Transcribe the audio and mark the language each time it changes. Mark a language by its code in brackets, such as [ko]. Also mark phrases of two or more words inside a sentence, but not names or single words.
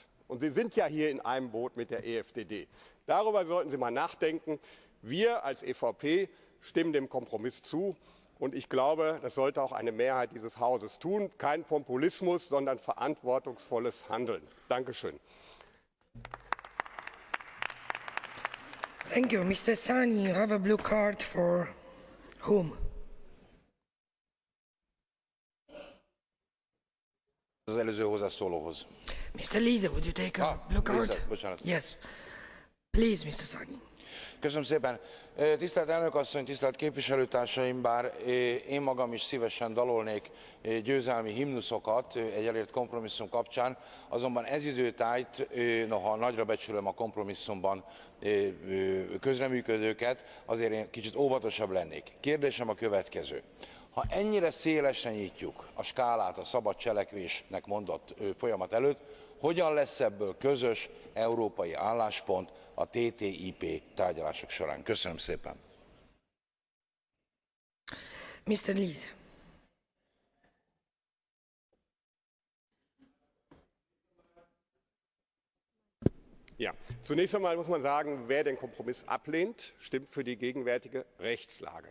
[de] Und Sie sind ja hier in einem Boot mit der EFDD. Darüber sollten Sie mal nachdenken. Wir als EVP stimmen dem Kompromiss zu. Und ich glaube, das sollte auch eine Mehrheit dieses Hauses tun. Kein Populismus, sondern verantwortungsvolles Handeln. Dankeschön. [en] Thank you. Mr. Sani, you have a blue card for whom? [hu] Az előző hozzászólóhoz. [en] Mr. Liese, would you take a blue card? [hu] Liese, bocsánat. [en] Yes. Please, Mr. Sani. [hu] Köszönöm szépen. Tisztelt elnök asszony, tisztelt képviselőtársaim, bár én magam is szívesen dalolnék győzelmi himnuszokat egy elért kompromisszum kapcsán, azonban ez időtájt, noha nagyra becsülöm a kompromisszumban közreműködőket, azért én kicsit óvatosabb lennék. Kérdésem a következő. Ha ennyire szélesre nyitjuk a skálát a szabad cselekvésnek mondott folyamat előtt, hogyan lesz ebből közös európai álláspont a TTIP tárgyalások során? Köszönöm szépen. [en] Mr. Liese. [de] Ja, zunächst einmal muss man sagen, wer den Kompromiss ablehnt, stimmt für die gegenwärtige Rechtslage.